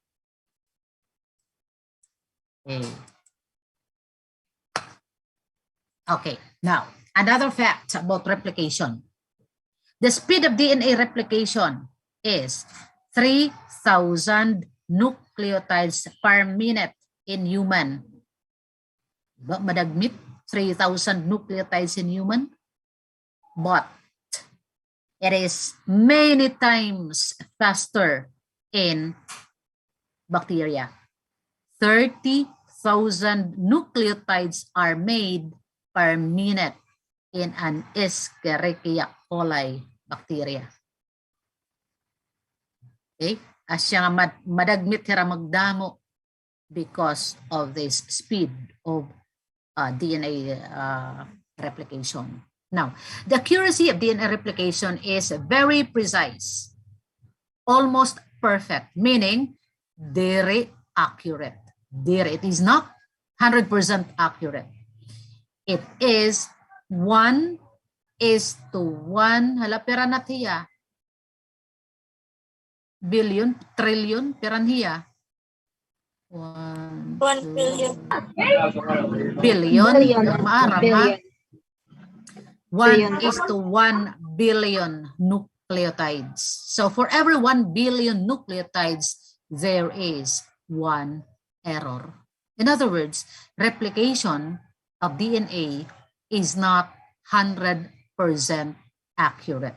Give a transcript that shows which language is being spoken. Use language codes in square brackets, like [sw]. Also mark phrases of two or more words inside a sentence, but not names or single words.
[en] Okay, now another fact about replication. The speed of DNA replication is 3,000 nucleotides per minute in human. [war] Diba madagmit? [en] 3,000 nucleotides in human. But it is many times faster in bacteria. 30,000 nucleotides are made per minute in an Escherichia coli bacteria. Okay? [war] Asya nga madagmit hira magdamo [en] because of this speed of DNA replication. Now, the accuracy of DNA replication is very precise, almost perfect, meaning very accurate. It is not 100% accurate. It is 1:1. [war] Hala, pera na tiya. Billion, trillion, peran hiya. [en] 1 billion. billion. Billion. [war] Maaram ha. [en] Billion. 1:1 billion nucleotides. So for every 1 billion nucleotides, there is 1 error. In other words, replication of DNA is not 100% accurate.